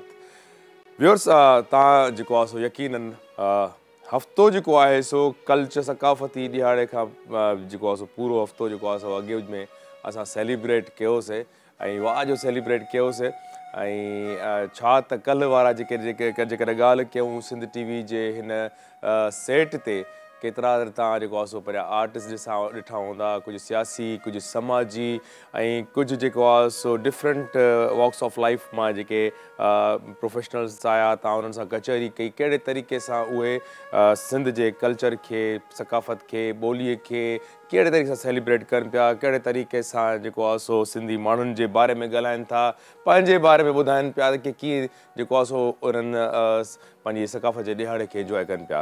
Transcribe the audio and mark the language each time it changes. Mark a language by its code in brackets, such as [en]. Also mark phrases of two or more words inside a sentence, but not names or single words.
[sd] व्यूअर्स, तव्हां जेको आहे सो यकीनन हफ़्तो जेको आहे सो कल्चर सकाफ़ती ॾियारे खां जेको आहे सो पूरो हफ़्तो जेको आहे सो अॻे में असां सेलिब्रेट कयोसीं ऐं वाह जो सेलिब्रेट कयोसीं। ऐं छा त कल्ह वारा जेकॾहिं ॻाल्हि कयूं सिंध टीवी जे हिन सेट ते केतिरा तव्हां जेको आहे सो पहिरियां आर्टिस्ट ॾिठा हूंदा, कुझु सियासी, कुझु समाजी ऐं कुझु जेको आहे सो [en] different walks of life [sd] मां जेके प्रोफेशनल्स आया, तव्हां उन्हनि सां कचहरी कई, कहिड़े तरीक़े सां उहे सिंध जे कल्चर खे, सकाफ़त खे, ॿोलीअ खे कहिड़े तरीक़े सां सेलिब्रेट कनि पिया, कहिड़े तरीक़े सां जेको आहे सो सिंधी माण्हुनि जे बारे में ॻाल्हाइनि था, पंहिंजे बारे में ॿुधाइनि पिया की कीअं जेको आहे सो उन्हनि पंहिंजी सकाफ़त जे ॾिहाड़े खे इंजॉय कनि पिया।